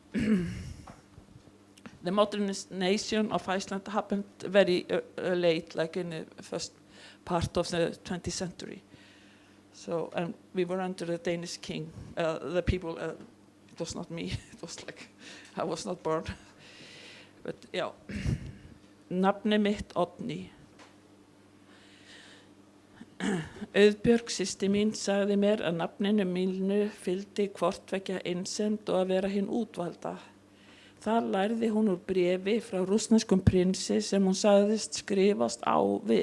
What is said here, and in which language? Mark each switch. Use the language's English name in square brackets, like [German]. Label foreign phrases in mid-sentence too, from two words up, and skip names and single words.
[English] The modernization of Iceland happened very late, like in the first part of the 20th century. So, and we were under the Danish king. The people, it was not me. It was like, I was not born. But yeah, [Icelandic] nafni mitt Oddný. Auðbjörg systir mín sagði mér að nafninu mínu fylgdi hvort vekja einsemd og að vera hinn útvalda. Þar lærði hún úr bréfi frá rússneskum prinsi sem hún sagðist skrifast á við.